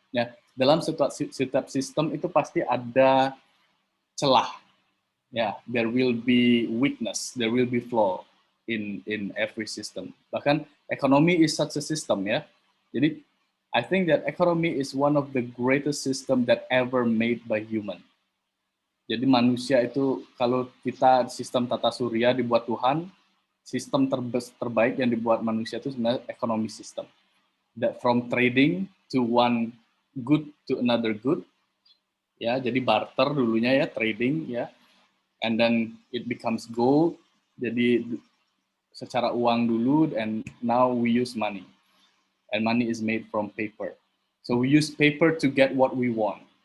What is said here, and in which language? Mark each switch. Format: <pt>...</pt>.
<id>Ya, dalam setiap sistem itu pasti ada celah.</id> <en>Ya, there will be weakness, there will be flaw in every system.</en> <id>Bahkan ekonomi</id> <en>is such a system ya.</en> <id>Jadi</id> <en>I think that economy is one of the greatest system that ever made by human.</en> <id>Jadi manusia itu kalau kita sistem tata surya dibuat Tuhan, sistem terbaik yang dibuat manusia itu sebenarnya</id> <en>economy system. That from trading to one good to another good.</en> <id>Ya, jadi barter dulunya ya, trading ya.</id> <en>And then it becomes gold.</en> <id>Jadi secara uang dulu,</id> <en>and now we use money. And money is made from paper. So we use paper to get what we want.</en>